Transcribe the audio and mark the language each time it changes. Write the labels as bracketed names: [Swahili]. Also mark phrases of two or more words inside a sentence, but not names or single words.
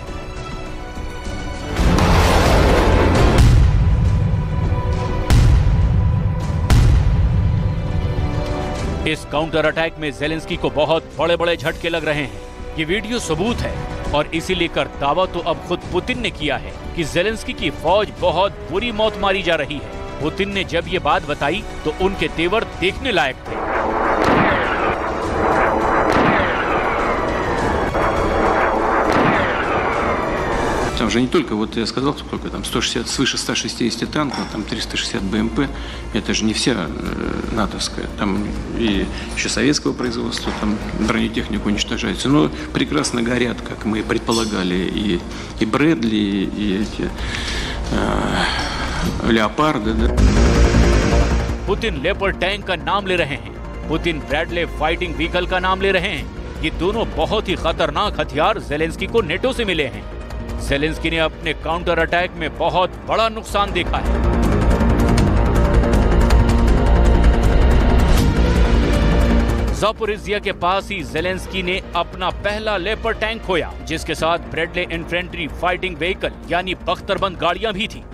[Hindi] इस [English] counter attack [Hindi] में ज़ेलेंस्की को बहुत बड़े बड़े झटके लग रहे हैं, ये वीडियो सबूत है, और इसी लेकर दावा तो अब खुद पुतिन ने किया है कि ज़ेलेंस्की की फौज बहुत बुरी मौत मारी जा रही है। पुतिन ने जब ये बात बताई तो उनके तेवर देखने लायक थे। [Russian] Там же не только, вот я сказал, сколько там, 160, свыше 160 танков, там 360 БМП, это же не вся натовская, там и еще советского производства, там бронетехника уничтожается, но прекрасно горят, как мы предполагали, и Брэдли, и эти Леопарды, да. [Hindi] पुतिन लेपर्ड टैंक का नाम ले रहे हैं, पुतिन ब्रैडले [English] fighting vehicle [Hindi] का नाम ले रहे हैं, ये दोनों बहुत ही खतरनाक हथियार ज़ेलेंस्की को नेटो से मिले हैं। ज़ेलेंस्की ने अपने [English] counter attack [Hindi] में बहुत बड़ा नुकसान देखा है। ज़ापोरिज़िया के पास ही ज़ेलेंस्की ने अपना पहला लेपर्ड टैंक खोया, जिसके साथ ब्रैडले [English] infantry fighting vehicle [Hindi] यानी बख्तरबंद गाड़ियां भी थी।